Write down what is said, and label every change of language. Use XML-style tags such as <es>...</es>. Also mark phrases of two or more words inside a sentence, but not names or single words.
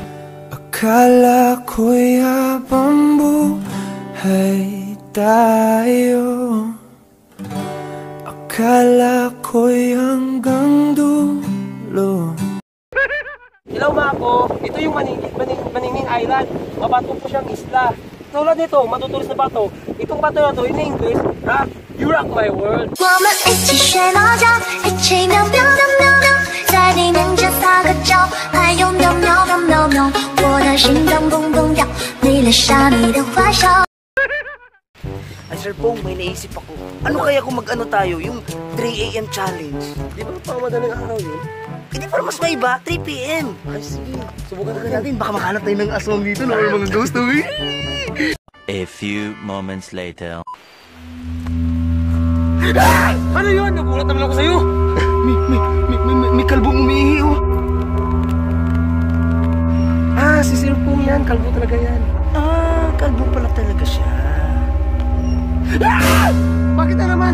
<tl>Akala ko'y habang buhay tayo, akala ko'y hanggang dulo. Hello mga ko, ito yung Maningning Island. Mabato po siyang isla. Tulad nito, matutulis na bato. Itong bato na to,</tl> <en>in English,</en> <tl>You Rock My World.</tl> <zh>我们一起学猫叫，一起喵喵喵喵喵，在地面前撒个娇，还有喵喵喵喵喵，我的心脏砰砰跳，你留下你的坏笑。</zh> <tl>Ay Sir Pong, may naisip ako. Ano kaya kung mag-ano tayo, yung 3 AM challenge? Di ba pa madaling araw yun? Hindi para mas maiba, 3 PM. Ay sige, subukan Natin, baka makahanap tayo ng aswang dito no, or mga ghost na</tl> <en>A few moments later.</en> <tl>Ano yun? Nagulat naman ako sa'yo. May kalbong umiihi oh. Si Sir Pong yan. Kalbo talaga yan. Kalbo pala talaga siya. Bakit na naman?</tl>